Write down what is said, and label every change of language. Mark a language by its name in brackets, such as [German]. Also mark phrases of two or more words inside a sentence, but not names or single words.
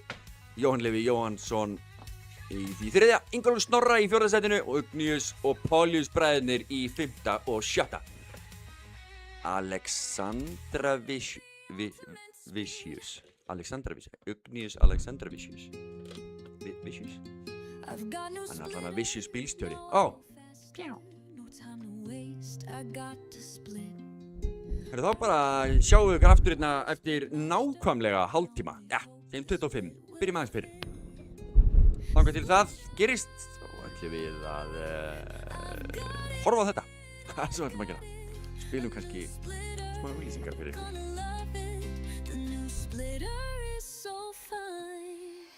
[Icelandic] Jóhann Levi Jóhannsson í því þriðja. Ingólfur Snorra í fjórða sætinu og Ugnius og Pólius bræðurnir í fimmta og sjötta. Alexandravicius. Ugnius Alexandravicius. Vicius. [English] I've got no [Icelandic] Hann allan að Vicius bílstjóri. Ó, [English] no time to waste. I got to split. [Icelandic] þá bara sjáum við ykkur aftur hérna eftir nákvæmlega hálftíma. Já, 5:25. Byrjum aðeins fyrir. Þangað til það gerist og ætlum við að horfa á þetta. Hvað sem við ætlum að gera? Spilum kannski smá auglýsingar fyrir ykkur. [English] Gonna love it. The new splitter is so fine.